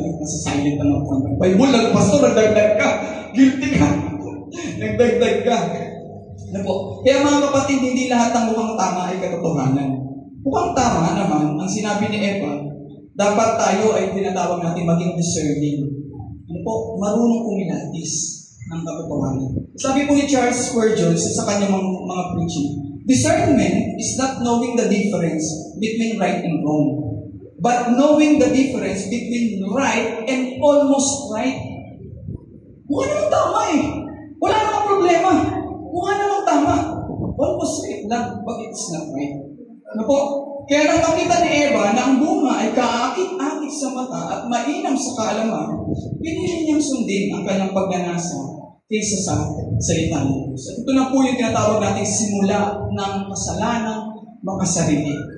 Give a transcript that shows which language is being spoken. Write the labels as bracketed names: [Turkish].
[Filipino] Nasa silent lang ako. Bible lang, pastor, nagdagdag ka. Guilty ka. Nagdagdag ka. Ano po? Kaya mga kapatid, hindi lahat ng mukhang tama ay katotohanan. Mukhang tama naman, ang sinabi ni Eva, dapat tayo ay tinatawag natin maging discerning. Ano po? Marunong kumilatis ng katotohanan. Sabi po ni Charles Spurgeon sa kanyang mga preaching, [English] discernment is not knowing the difference between right and wrong, but knowing the difference between right and almost right. [Filipino] Mukha namang tama eh. Wala namang problema. Mukha namang tama. [English] Almost right [Filipino] lang, [English] but it's not right. [Filipino] Ano po? Kaya nang makita ni Eva na ang bunga ay kaakit-akit sa mata at mainam sa kaalaman, pinili niyang sundin ang kanyang pagnanasa kaysa sa salita ng Diyos. At ito na po yung tinatawag nating simula ng kasalanang makasarili.